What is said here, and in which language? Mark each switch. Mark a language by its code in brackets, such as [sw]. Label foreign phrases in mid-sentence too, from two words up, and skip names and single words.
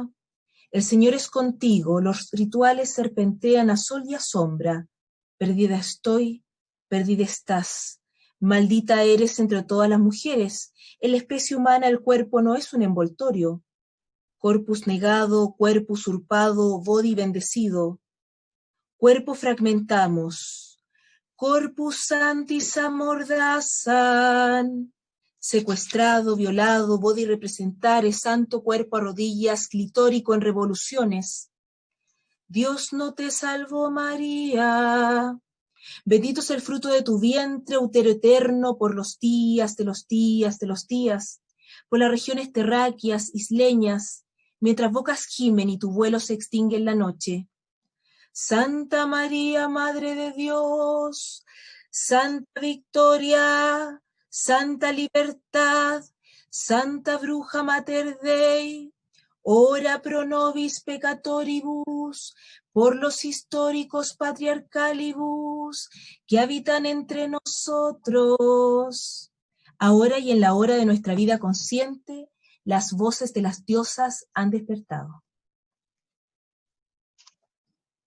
[es] El Señor es contigo, los rituales serpentean a sol y a sombra. Perdida estoy, perdida estás. Maldita eres entre todas las mujeres. En la especie humana el cuerpo no es un envoltorio. Corpus negado, cuerpo usurpado, body bendecido. Cuerpo fragmentamos. [la] Corpus santis [es] amordazan. Secuestrado, violado, body representare, santo cuerpo a rodillas, clitórico en revoluciones. Dios no te salvó, María. Bendito es el fruto de tu vientre, útero eterno, por los días de los días de los días, por las regiones terráqueas, isleñas, mientras bocas gimen y tu vuelo se extingue en la noche. Santa María, Madre de Dios, Santa Victoria, Santa Libertad, Santa Bruja [la] Mater Dei, ora pro nobis peccatoribus, [es] por los históricos patriarcalibus que habitan entre nosotros. Ahora y en la hora de nuestra vida consciente, las voces de las diosas han despertado.